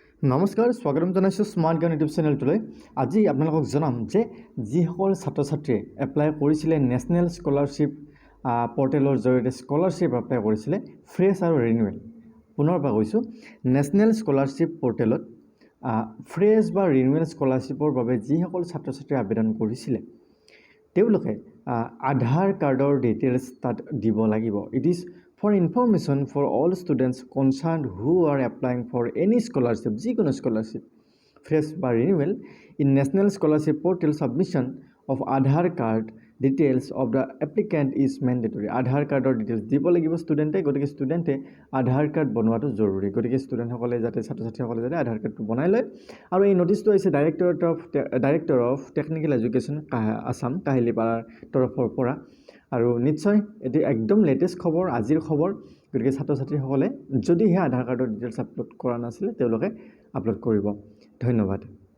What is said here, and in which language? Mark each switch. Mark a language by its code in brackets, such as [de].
[as] নমস্কাৰ, স্বাগতম জনাইছোঁ স্মাৰ্ট জ্ঞান ইউটিউব চেনেলটোলৈ। আজি আপোনালোকক জনাম যে যিসকল ছাত্ৰ ছাত্ৰীয়ে এপ্লাই কৰিছিলে নেশ্যনেল স্কলাৰশ্বিপ পৰ্টেলৰ জৰিয়তে স্কলাৰশ্বিপ এপ্লাই কৰিছিলে ফ্ৰেছ আৰু ৰিনিউৱেল। পুনৰ পৰা কৈছোঁ, নেশ্যনেল স্কলাৰশ্বিপ পৰ্টেলত ফ্ৰেছ বা ৰিনিউৱেল স্কলাৰশ্বিপৰ বাবে যিসকল ছাত্ৰ ছাত্ৰীয়ে আবেদন কৰিছিলে তেওঁলোকে আধাৰ কাৰ্ডৰ ডিটেইলছ তাত দিব লাগিব। [en] It is for information for all students concerned who are applying for any scholarship, যিকোনো scholarship, fresh বা renewal in national scholarship portal, submission of Aadhaar card details of the applicant is mandatory. [as] Aadhaar cardৰ details দিব লাগিব ষ্টুডেণ্টে। গতিকে ষ্টুডেণ্টে আধাৰ card বনোৱাটো জৰুৰী। গতিকে ষ্টুডেণ্টসকলে যাতে ছাত্ৰ ছাত্ৰীসকলে যাতে আধাৰ কাৰ্ডটো বনাই লয়। আৰু এই নটিচটো আহিছে director of technical education Assam কাহিলীপাৰাৰ তৰফৰ পৰা। আৰু নিশ্চয় এটি একদম লেটেষ্ট খবৰ, আজিৰ খবৰ। গতিকে ছাত্ৰ ছাত্ৰীসকলে যদিহে আধাৰ কাৰ্ডৰ ডিটেইলছ আপলোড কৰা নাছিলে তেওঁলোকে আপলোড কৰিব। ধন্যবাদ।